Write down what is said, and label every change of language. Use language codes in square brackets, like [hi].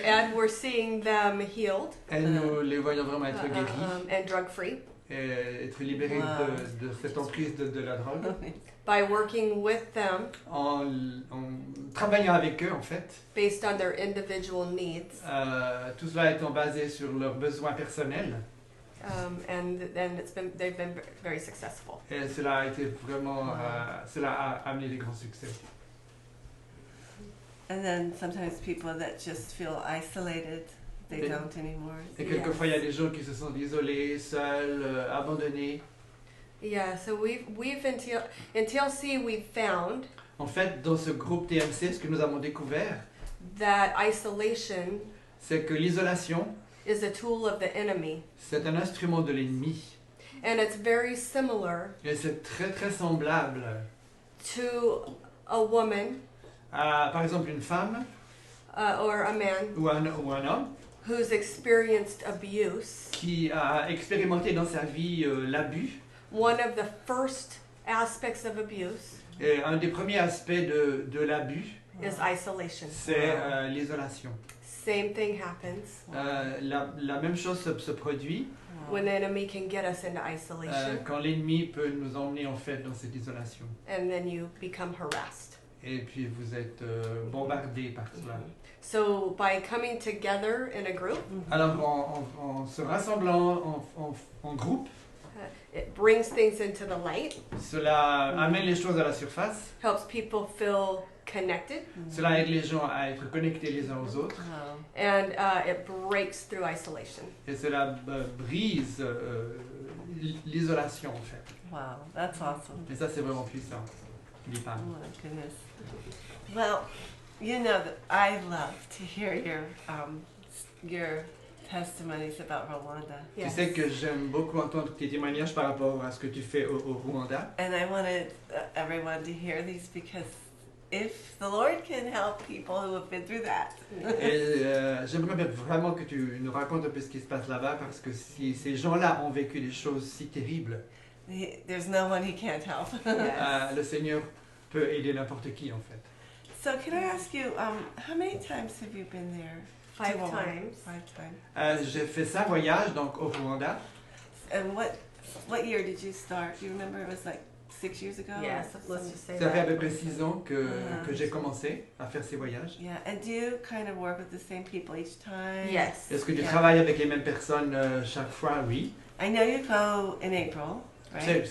[en] And we're seeing them healed [fr] Et nous les voyons vraiment être guéris [en] and drug free [fr] et être libérés de cette emprise de la drogue [en] by working with them [fr] en travaillant avec eux en fait. [en] based on their individual needs. [fr] Tout cela étant basé sur leurs besoins personnels. [en] And they've been very successful. [fr] Et cela a été vraiment, cela a amené des grands succès. [en] And then sometimes people that just feel isolated, they [fr] Et- [en] don't anymore. [fr] Et quelquefois, il y a des gens qui se sentent isolés, seuls, abandonnés. [en] Yeah, so we've in TLC we've found [fr] En fait, dans ce groupe TMC, ce que nous avons découvert, [en] that isolation [fr] c'est que l'isolation, [en] is a tool of the enemy, [fr] c'est un instrument de l'ennemi. [en] and it's very similar [fr] Et c'est très très semblable [en] to a woman [fr] à, par exemple, une femme [en] or a man [fr] ou un homme [en] who's experienced abuse. [fr] qui a expérimenté dans sa vie l'abus. [en] One of the first aspects of abuse [fr] Et un des premiers aspects de l'abus, [en] is isolation. [fr] c'est l'isolation. [en] Same thing happens [fr] La même chose se produit [en] when the enemy can get us into isolation, [fr] quand l'ennemi peut nous emmener en fait dans cette isolation. [en] and then you become harassed. [fr] Et puis vous êtes bombardé par cela. [en] So by coming together in a group, [fr] Alors en se rassemblant en groupe, [en] it brings things into the light, [fr] cela amène les choses à la surface. [en] helps people feel connected, [fr] Cela aide les gens à être connectés les uns aux autres. [en] Wow. and it breaks through isolation. [fr] Et cela brise l'isolation en fait. [en] Wow, that's awesome. [fr] Et ça c'est vraiment puissant. [en] Oh my goodness. Well, you know that I love to hear your testimonies about Rwanda. [fr] Tu [en] Yes. [fr] sais que j'aime beaucoup entendre tes témoignages par rapport à ce que tu fais au Rwanda. [en] And I wanted everyone to hear these because if the Lord can help people who have been through that. [fr] Et j'aimerais vraiment que tu nous racontes un peu ce qui se passe là-bas parce que si ces gens-là ont vécu des choses si terribles, [en] There's no one he can't help. [fr] le Seigneur peut aider n'importe qui en fait. [en] So can I ask you, how many times have you been there? 5 To Rwanda? times. 5 times. [fr] J'ai fait 5 voyages donc au Rwanda. [en] And what year did you start? Do you remember? It was like 6 years ago? Yes, or let's just say [fr] Ça fait à [en] that. [fr] peu près 6 ans que j'ai commencé à faire ces voyages. [en] Yeah, and do you kind of work with the same people each time? Yes. [fr] Est-ce que tu [en] Yeah. [fr] travailles avec les mêmes personnes chaque fois? Oui. [en] I know you go in April, right?